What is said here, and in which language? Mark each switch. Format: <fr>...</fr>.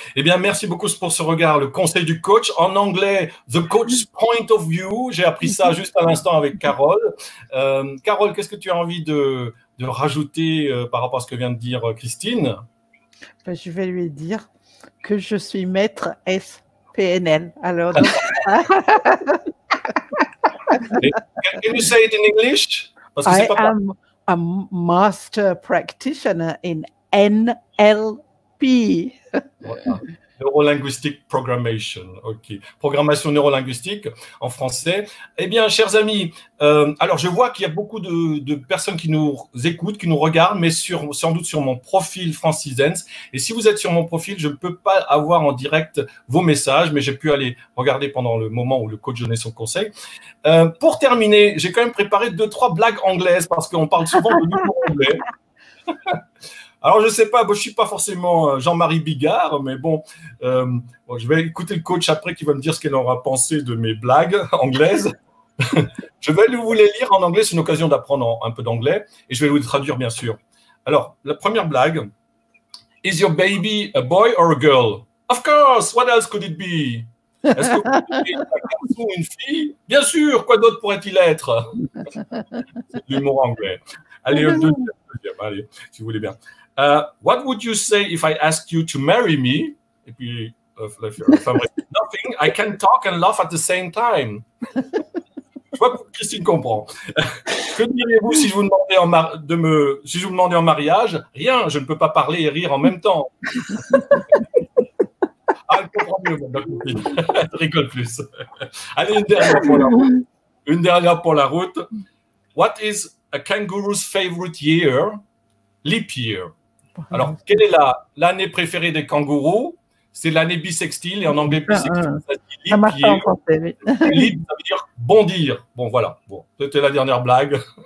<fr>Eh bien, merci beaucoup pour ce regard, le conseil du coach. En anglais,</fr> <en>the coach's point of view.</en> <fr>J'ai appris ça juste à l'instant avec Carole. Carole, qu'est-ce que tu as envie de rajouter par rapport à ce que vient de dire Christine? Je vais lui dire que je suis maître SPNL. Alors, donc...</fr> <en>Can you say it in English? I am a master practitioner in NLP.</en> <fr>Voilà. Neurolinguistic Programmation, ok. Programmation neurolinguistique en français. Eh bien, chers amis, alors je vois qu'il y a beaucoup de personnes qui nous écoutent, qui nous regardent, mais sans doute sur mon profil Francis Zenz. Et si vous êtes sur mon profil, je ne peux pas avoir en direct vos messages, mais j'ai pu aller regarder pendant le moment où le coach donnait son conseil. Pour terminer, j'ai quand même préparé 2-3 blagues anglaises parce qu'on parle souvent de l'humour anglais. Alors, je ne sais pas, je ne suis pas forcément Jean-Marie Bigard, mais bon, je vais écouter le coach après qui va me dire ce qu'il aura pensé de mes blagues anglaises. Je vais vous les lire en anglais, c'est une occasion d'apprendre un peu d'anglais, et je vais vous les traduire, bien sûr. Alors, la première blague.</fr> <en>Is your baby a boy or a girl? Of course, what else could it be?</en> <fr>Est-ce que vous avez un garçon ou une fille? Bien sûr, quoi d'autre pourrait-il être? C'est l'humour anglais. Allez, deuxième, allez, si vous voulez bien.</fr> <en>What would you say if I asked you to marry me?</en> <fr>Et puis,</fr> <en>nothing, I can talk and laugh at the same time.</en> <fr>Je vois que Christine comprend. Que diriez-vous si je vous demandais en mariage? Rien, je ne peux pas parler et rire en même temps. Ah, elle comprend mieux, elle rigole plus. Allez, une dernière pour la route.</fr> <en>What is a kangaroo's favorite year? Leap year.</en> <fr>Alors, quelle est l'année préférée des kangourous? C'est l'année bissextile, et en anglais bissextile, ça dit leap year. Leap, ça veut dire bondir. Bon, voilà. Bon, c'était la dernière blague.</fr>